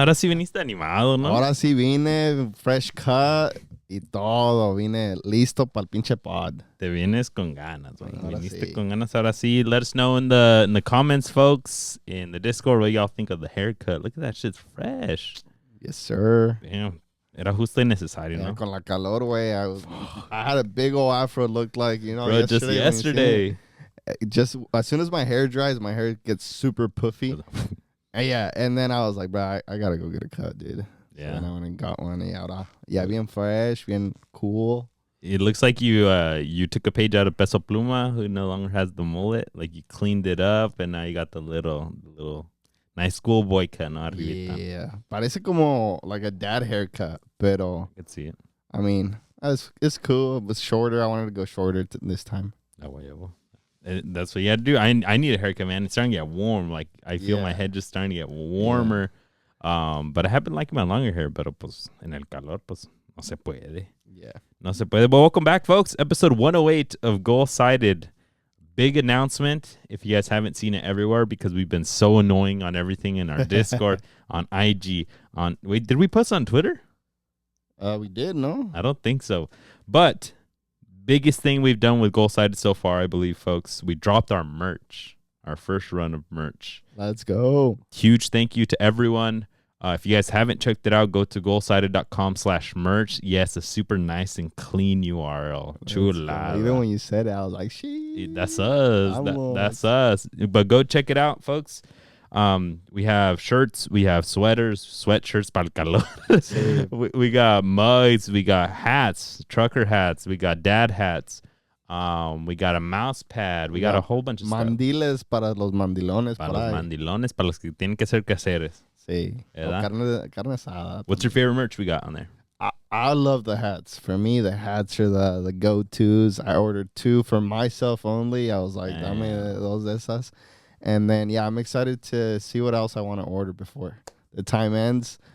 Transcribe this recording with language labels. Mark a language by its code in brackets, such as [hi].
[es] Ahora sí viniste animado, ¿no? Ahora sí vine, [en] fresh cut [es] y todo. Vine listo para el pinche pod. Te vienes con ganas, güey. Ahora Viniste sí. con ganas, ahora sí. [en] Let us know in the comments, folks, in the Discord, what y'all think of the haircut. Look at that, shit's fresh. Yes, sir. Damn. [es] Era justo y necesario, [en] Yeah, [es] ¿no? con la calor, güey. [en] I had a big old afro. It looked like, Bro, just yesterday. Just as soon as my hair dries, my hair gets super puffy. And then I was like, bro, I gotta go get a cut, dude. Yeah. So I went and got one. [es] Bien fresh, bien cool. [en] It looks like you took a page out of Peso Pluma, who no longer has the mullet. Like you cleaned it up, and now you got the little nice schoolboy cut, [es] ¿no? Arribita. [en] Yeah, [es] parece como [en] like a dad haircut, [es] pero [en] I could see it. I mean, it's cool. It was shorter. I wanted to go shorter this time. That's what you had to do. I need a haircut, man. It's starting to get warm. Like I feel my head just starting to get warmer. But I have been liking my longer hair, [es] pero pues en el calor, pues no se puede. [en] Yeah. [es] No se puede. [en] But welcome back, folks. Episode 108 of Goal-Sided. Big announcement. If you guys haven't seen it everywhere, because we've been so annoying on everything in our Discord, on IG, did we post on Twitter? We did, no? I don't think so. But biggest thing we've done with Goal-Sided so far, I believe, folks, we dropped our merch, our first run of merch. Let's go. Huge thank you to everyone. If you guys haven't checked it out, go to golsided.com/merch. Yes, a super nice and clean URL. Chula. Even when you said it, I was like, "Shit, that's us. That's us." But go check it out, folks. We have shirts, we have sweaters, sweatshirts [es] para el calor. [en] we got mugs, we got hats, trucker hats, we got dad hats. We got a mouse pad, we got a whole bunch of [es] mandiles [en] stuff. [es] Para los mandilones. Para los mandilones, para los que tienen que ser caseres. Sí. Carne asada. [en] What's your favorite merch we got on there? I love the hats. For me, the hats are the go-tos. I ordered 2 for myself only. I was like, [es] dame dos de esas. [en] And then, I'm excited to see what else I want to order before the time ends.